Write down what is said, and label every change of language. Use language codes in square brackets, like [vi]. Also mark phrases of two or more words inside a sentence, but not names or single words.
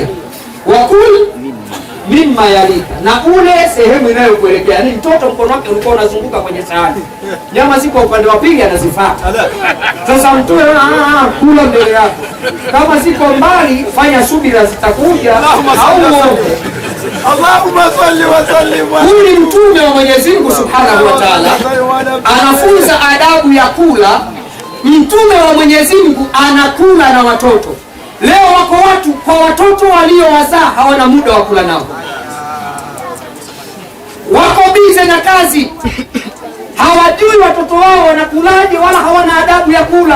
[ar] وكل مما يليك, [sw] na ule sehemu inayokuelekea. Yani mtoto mkono wake ulikuwa unazunguka kwenye sahani, nyama ziko upande wa pili anazifuata. Sasa mtume kula mbele yako, kama ziko mbali fanya subira, zitakuja au [ar] اللهم صل وسلم. [sw] Huyu ni mtume wa Mwenyezi Mungu [ar] سبحانه وتعالى, [sw] anafunza adabu ya kula. Mtume wa Mwenyezi Mungu anakula na watoto. Leo wako watu kwa watoto waliowazaa hawana muda wa kula nao, wako bize na kazi, hawajui watoto wao wanakulaje, wala hawana adabu ya kula.